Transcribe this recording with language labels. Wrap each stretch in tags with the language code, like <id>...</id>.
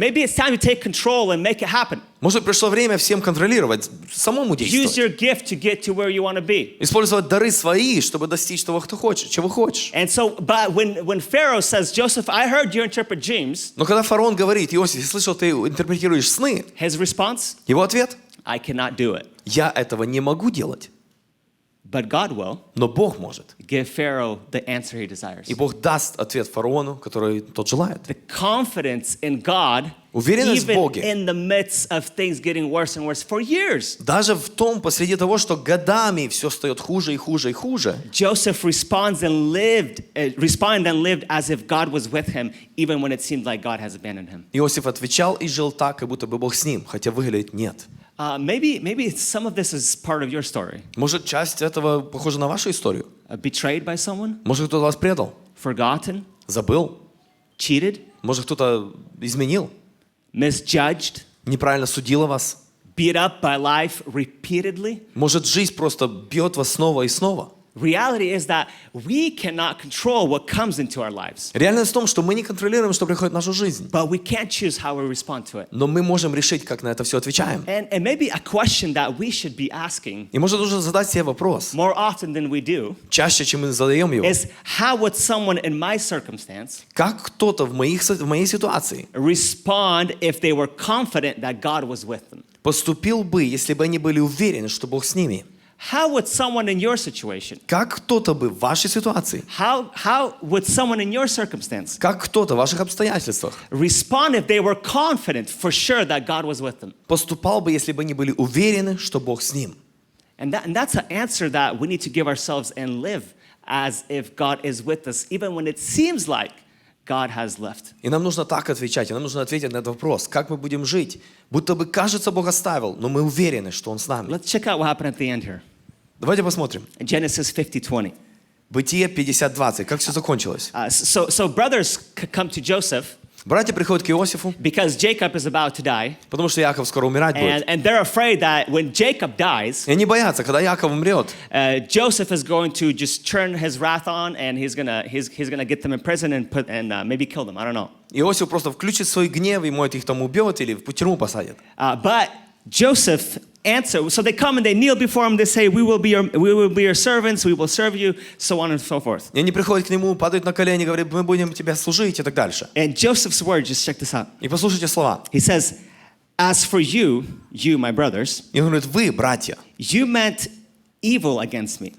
<en>Maybe it's time to take control and make it happen.</en> <ru>Может, пришло время всем контролировать, самому</ru> <en>Use</en> <ru>действовать.</ru> <en>your gift to get to where you want to be.</en> <ru>Использовать дары свои, чтобы достичь того, чего хочешь.</ru> <en>And so, but when Pharaoh says, Joseph, I heard you interpret dreams,</en> <ru>Но когда фараон говорит: Иосиф, я слышал, ты интерпретируешь сны,</ru> <en>his response,</en> <ru>его ответ:</ru> <en>I cannot do it.</en> <ru>я этого не могу делать.</ru> <en>But God will</en> <ru>Но Бог может.</ru> <en>give Pharaoh the answer he desires.</en> <ru>И Бог даст ответ фараону, который тот желает.</ru> <en>The confidence in God,</en> <ru>Уверенность в</ru> <en>even</en> <ru>Боге.</ru> <en>in the midst of things getting worse and worse for years.</en> <ru>Даже в том, посреди того, что годами все стает хуже и хуже и хуже.</ru> <en>Joseph responded and lived as if God was with him, even when it seemed like God has abandoned him.</en> <ru>Иосиф отвечал и жил так, как будто бы Бог с ним, хотя выглядит нет.</ru> <en>Maybe some of this is part of your story.</en> <ru>Может, часть этого похожа на вашу историю?</ru> <en>Betrayed by someone,</en> <ru>Может, кто-то вас предал,</ru> <en>forgotten,</en> <ru>забыл?</ru> <en>cheated,</en> <ru>Может, кто-то изменил,</ru> <en>misjudged,</en> <ru>неправильно судил вас?</ru> <en>beat up by life repeatedly.</en> <ru>Может, жизнь просто бьет вас снова и снова?</ru> <en>Reality is that we cannot control what comes into our lives,</en> <ru>Реальность в том, что мы не контролируем, что приходит в нашу жизнь.</ru> <en>but we can't choose how we respond to it.</en> <ru>Но мы можем решить, как на это все отвечаем.</ru> <en>And maybe a question that we should be asking</en> <ru>И может, нужно задать себе вопрос,</ru> <en>more often than we do</en> <ru>чаще, чем мы задаем его.</ru> <en>is, how would someone in my circumstance</en> <ru>Как кто-то в моей ситуации</ru> <en>respond if they were confident that God was with them?</en> <ru>поступил бы, если бы они были уверены, что Бог с ними?</ru> <en>How would someone in your situation,</en> <ru>Как кто-то бы в вашей ситуации,</ru> <en>how would someone in your circumstance</en> <ru>как кто-то в ваших обстоятельствах</ru> <en>respond if they were confident for sure that God was with them?</en> <ru>поступал бы, если бы они были уверены, что Бог с ним?</ru> <en>And that's an answer that we need to give ourselves and live as if God is with us, even when it seems like God has left.</en> <ru>И нам нужно так отвечать, и нам нужно ответить на этот вопрос. Как мы будем жить? Будто бы кажется, Бог оставил, но мы уверены, что Он с нами.</ru> <en>Let's check out what happened at the end here.</en> <ru>Давайте посмотрим.</ru> <en>Genesis 50:20.</en> <ru>Бытие 50:20. Как все закончилось?</ru> <en>So brothers come to Joseph</en> <ru>Братья приходят к Иосифу,</ru> <en>because Jacob is about to die,</en> <ru>потому что Яков скоро умирать будет.</ru> <en>and they're afraid that when Jacob dies,</en> <ru>И они боятся, когда Яков умрет,</ru> <en>Joseph is going to just turn his wrath on, and he's gonna get them in prison and maybe kill them. I don't know.</en> <ru>Иосиф просто включит свой гнев, и может их там убьет или в тюрьму посадит.</ru> <en>But Joseph answer. So they come and they kneel before him. They say, we will be your servants. We will serve you, so on and so forth.</en> <ru>И они приходят к нему, падают на колени, говорят: мы будем тебя служить и так дальше.</ru> <en>And Joseph's word, just check this out.</en> <ru>И послушайте слова.</ru> <en>He says, as for you, my brothers,</en> <ru>И он говорит: вы, братья,</ru> <en>you meant evil against me,</en>